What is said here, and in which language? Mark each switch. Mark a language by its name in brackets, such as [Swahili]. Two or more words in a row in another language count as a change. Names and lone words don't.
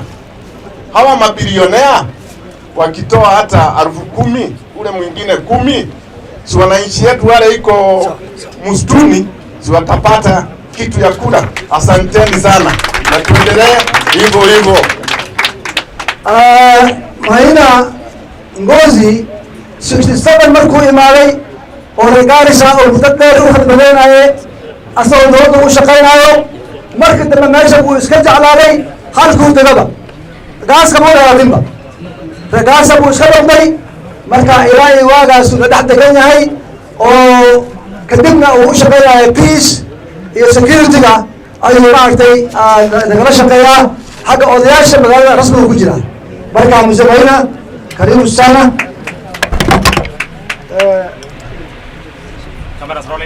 [Swahili] Hawa mabilionea wakitoa hata 10,000 ule mwingine 10, si wananchi yetu wale iko msituni si watapata kitu ya kula? Asanteni sana na tuendelee hivyo hivyo. [Somali] Maina Ngozi 67 markuu imaaday oo Garissa oo muddo dheer u khidmadeynaye asagoo dowladda u shaqaynayo, markii dambe meesha buu iska jeclaaday halkuu degaba gaaska ma dhalaadinba gaasa buu iska dhaqday. Marka ilaahay waagaas la dhex degan yahay oo kadibna uu u shaqaynayo peace iyo security-ga ayuu maaragtay nagala shaqeeyaa xagga odayaasha magaalada rasmiga ku jira. Marka Mzee Maina, [Swahili] karibu sana. [English] Cameras rolling.